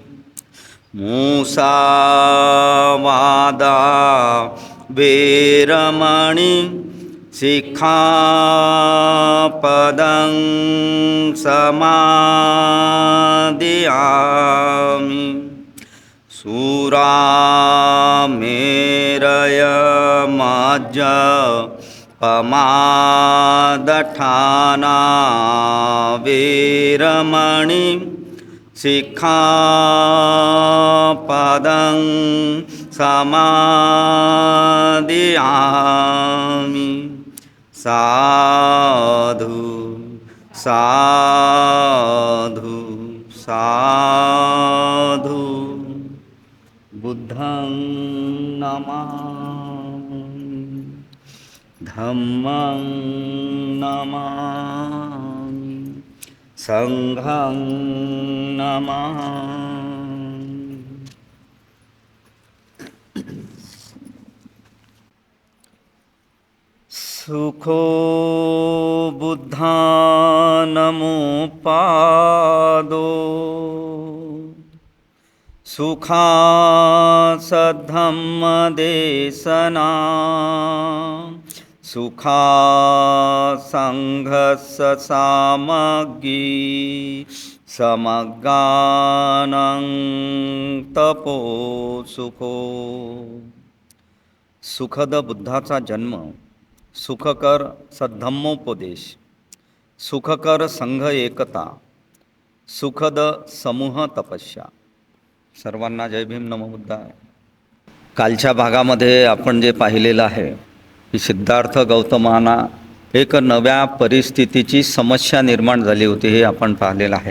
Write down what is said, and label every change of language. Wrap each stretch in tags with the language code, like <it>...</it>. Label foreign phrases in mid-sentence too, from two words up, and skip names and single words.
<pi>मुसावादा वेरमणि सिक्खापदं समादियामि। सुरामेरयमज्जपमादठाना वेरमणि सिक्खापदं समादियामि। साधु साधु साधु। बुद्धं नमामि, धम्मं नमामि, संघं नमामि। सुखो बुद्धानमुपादो सुखासद्धम्मदेशना सुखासंघस्य सामग्री समगानं तपो सुखो।</pi> <mr>सुखद बुद्धाचा जन्म, सुखकर सद्धम्मोपदेश, सुखकर संघ एकता, सुखद समूह तपस्या। सर्वांना जय भीम, नमो बुद्धाय। कालच्या भागामध्ये आपण जे पाहिलेलं आहे की सिद्धार्थ गौतमांना एक नव्या परिस्थितीची समस्या निर्माण झाली होती, हे आपण पाहिलेलं आहे।</mr>